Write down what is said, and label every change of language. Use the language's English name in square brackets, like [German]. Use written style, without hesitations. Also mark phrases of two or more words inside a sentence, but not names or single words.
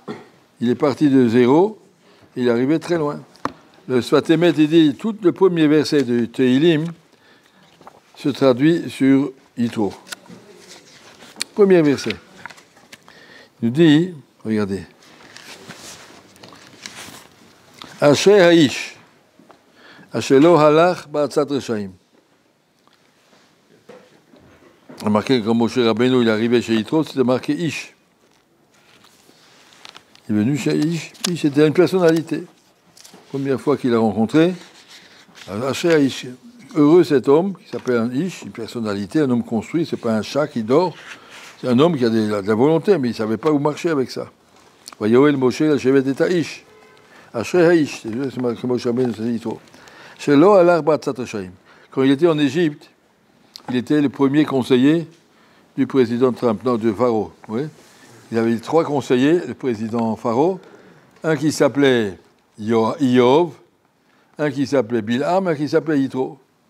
[French] Il est parti de zéro, il est arrivé très loin. Le Sfat Emet, il dit, tout le premier verset de Tehillim se traduit sur Yitro. Premier verset. Il nous dit, regardez, [Hebrew] אשרי האיש אשר לא הלך בעצת רשעים. [French] Remarquez que quand Moshe Rabbeinu il est arrivé chez Yitro, c'était marqué Ish. Il est venu chez Ish. Ish était une personnalité. Première fois qu'il l'a rencontré, [Hebrew] אשרי האיש. [French] Heureux cet homme qui s'appelle un Ish, une personnalité, un homme construit, c'est pas un chat qui dort. C'est un homme qui a de la volonté, mais il ne savait pas où marcher avec ça. Voyez, Moshe, la chevet est à Ish. [Hebrew] אשרי האיש, [French] c'est marqué Moshe Rabbeinu, c'est Yitro. [Hebrew] שלא הלך בעצת רשעים. [French] Quand il était en Égypte, il était le premier conseiller du président Trump, non, de Pharaon. Oui. Il avait 3 conseillers, le président Pharaon, un qui s'appelait Iyov, un qui s'appelait Bilham, un qui s'appelait Yitro.